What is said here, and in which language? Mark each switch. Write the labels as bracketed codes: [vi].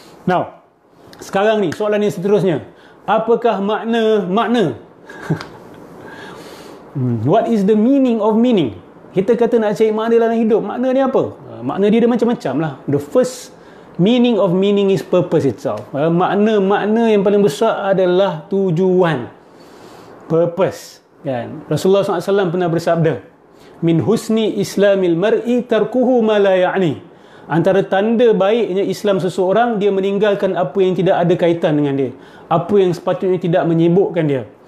[ms] Now, sekarang ni soalan yang seterusnya, apakah makna? [en] What is the meaning of meaning? [ms] Kita kata nak cari makna dalam hidup, makna ni apa? Makna dia ada macam-macam lah. [en] The first meaning of meaning is purpose itself. [ms] Makna yang paling besar adalah tujuan, purpose. Kan? Rasulullah SAW pernah bersabda, [ar] min husni islamil mar'i tarkuhu ma la ya'ni. [ms] Antara tanda baiknya Islam seseorang, dia meninggalkan apa yang tidak ada kaitan dengan dia, apa yang sepatutnya tidak menyibukkan dia.